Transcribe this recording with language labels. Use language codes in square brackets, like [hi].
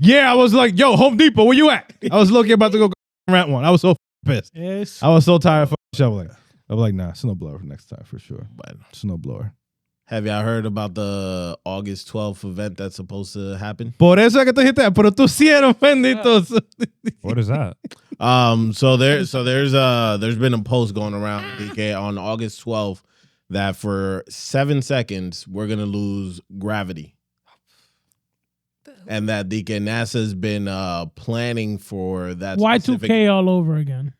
[en] yeah, I was like, yo, Home Depot, where you at? I was looking about to go rent one. I was so pissed. yes. I was so tired of shoveling. I'm like, nah, snowblower next time for sure. But Snowblower. have y'all heard about the August 12th event that's supposed to happen? [es] Por eso es que tú dijiste, pero tú hicieron, benditos. [en] What is that? So there's been a post going around DK on August 12th that for 7 seconds we're gonna lose gravity. And that DK NASA's been planning for that Y2K all over again.